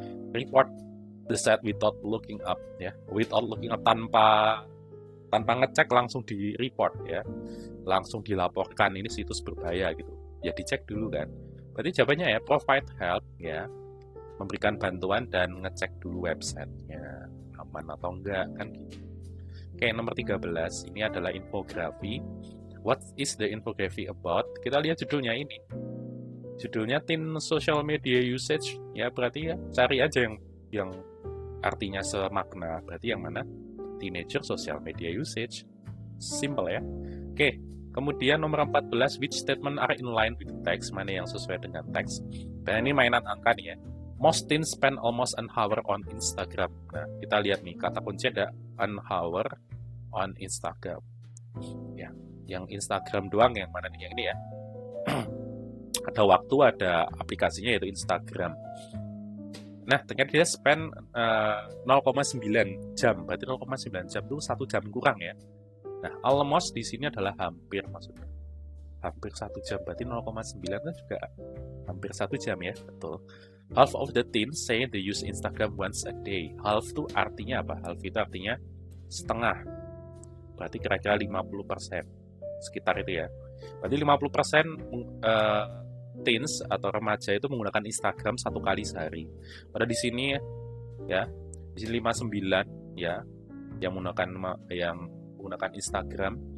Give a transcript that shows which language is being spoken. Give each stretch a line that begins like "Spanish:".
English: Report the site without looking up
Indonesian: ya,
English: without looking up,
Indonesian: tanpa ngecek langsung di-report ya, langsung dilaporkan ini situs berbahaya gitu ya, dicek dulu kan. Berarti jawabannya ya
English: provide help
Indonesian: ya, memberikan bantuan dan ngecek dulu websitenya aman atau enggak kan gitu. Oke, nomor 13 ini adalah infografi.
English: What is the infography about?
Indonesian: Kita lihat judulnya ini. Judulnya Teen Social Media Usage ya, berarti ya cari aja yang artinya semakna. Berarti yang mana?
English: Teenager Social Media Usage. Simple ya.
Indonesian: Oke, kemudian nomor 14,
English: which statement are in line with text?
Indonesian: Mana yang sesuai dengan teks? Dan ini mainan angka nih ya.
English: Most teens spend almost an hour on Instagram.
Indonesian: Nah, kita lihat nih, kata kunci ada
English: an hour on Instagram.
Indonesian: Ya, yang Instagram doang, yang mana nih? Yang ini ya. Ada waktu, ada aplikasinya yaitu Instagram. Nah, ternyata dia spend 0,9 jam. Berarti 0,9 jam itu 1 jam kurang ya. Nah, almost di sini adalah hampir maksudnya. Hampir 1 jam, berarti 0,9 kan juga hampir 1 jam ya, betul.
English: Half of the teens say they use Instagram once a day.
Indonesian: Half itu artinya apa? Half itu artinya setengah. Berarti kira-kira 50%. Sekitar itu ya. Berarti 50% teens atau remaja itu menggunakan Instagram 1 kali sehari. Pada di sini ya, di sini 59 ya yang menggunakan Instagram.